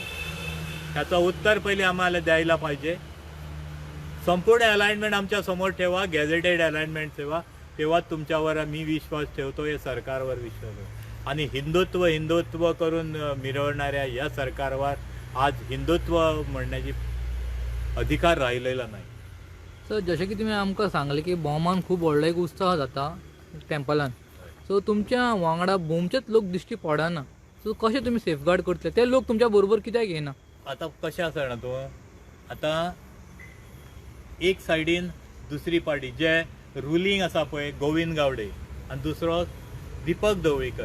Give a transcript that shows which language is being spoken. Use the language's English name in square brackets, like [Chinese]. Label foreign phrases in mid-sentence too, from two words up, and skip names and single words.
[Marathi] त्याचं उत्तर पहिले आम्हाला द्यायला पाहिजे. संपूर्ण अलाइनमेंट आमच्या समोर ठेवा, गॅझेटेड अलाइनमेंट ठेवा, तेव्हा तुमच्यावर मी विश्वास ठेवतो, या सरकारवर विश्वास ठेवतो. आणि हिंदुत्व करून मिरवणाऱ्या या सरकारवर आज हिंदुत्व म्हणण्याची अधिकार राहिलेला नाही. सर, [Konkani] जशें की तुमी आमकां सांगले की बोमान खूब व्हडलो एक उत्सव जाता टेम्पलान, सो तुमच्या वांगडा बोमचेच लोक दिश्टी पडना. सो कशें तुमी सेफगार्ड करतले? ते लोक तुमच्या बरोबर कित्याक येना? आता कशें आसा जाणा तूं, आता एक सायडीन दुसरी पार्टी जे रुलींग आसा पळय गोविंद गावडे आनी दुसरो दीपक ढवळीकर.